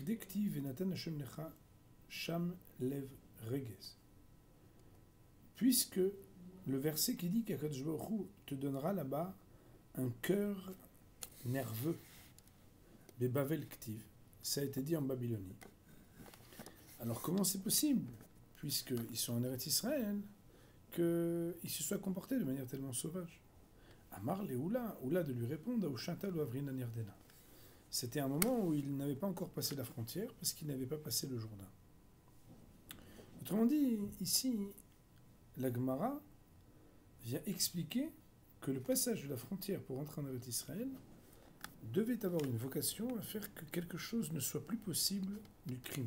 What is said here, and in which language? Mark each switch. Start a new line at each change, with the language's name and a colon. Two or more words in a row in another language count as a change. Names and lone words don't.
French: Puisque le verset qui dit qu'
Hebrew: Akadosh Baruch Hu
French: te donnera là-bas un cœur nerveux,
Aramaic: Bebavel Ktiv,
French: ça a été dit en Babylonie. Alors comment c'est possible, puisqu'ils sont en Eretz Israël, qu'ils se soient comportés de manière tellement sauvage? Amar le Oula de lui répondre,
Aramaic: Aushanta lo avrin an Yardena.
French: C'était un moment où il n'avait pas encore passé la frontière parce qu'il n'avait pas passé le Jourdain. Autrement dit, ici, la Gemara vient expliquer que le passage de la frontière pour entrer en Eretz Israël devait avoir une vocation à faire que quelque chose ne soit plus possible du crime.